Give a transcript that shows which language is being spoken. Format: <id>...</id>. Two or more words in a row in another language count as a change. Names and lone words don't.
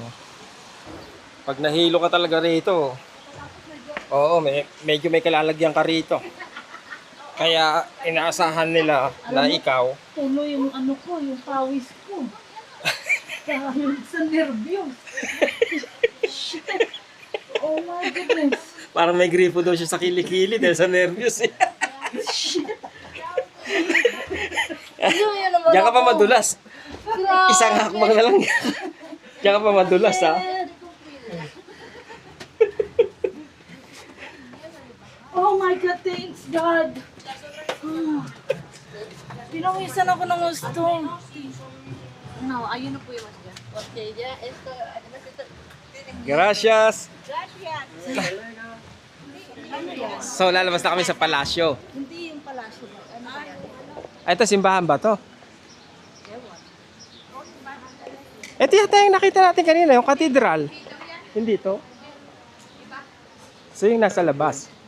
<tl>Pag nahilo ka talaga rito, medyo may kalalagyan ka rito. Kaya inaasahan nila na ikaw. Tulo yung yung pawis ko. Dahil sa nervyos. Shit.</tl> <en>Oh my goodness.</en> <tl>Parang may gripo daw siya sa kilikili dahil sa nervyos eh. Yun naman Diyan ka pa ako. madulas. Grabe. Isang hakbang na lang. Diyan ka pa madulas ha.</tl> <en>Oh my God, thanks God.</en> <tl>Pinawisan ako ng gusto. No, ayun na po yung mas dyan.</tl> <es>Okay, ya, esto, Gracias. Gracias.</es> <tl>So lalabas na kami sa palasyo. Hindi yung palasyo ba? Ano ba yan? Ay, ito simbahan ba to? Ito yata yung nakita natin kanina, yung katedral. Hindi to. So yung nasa labas.</tl>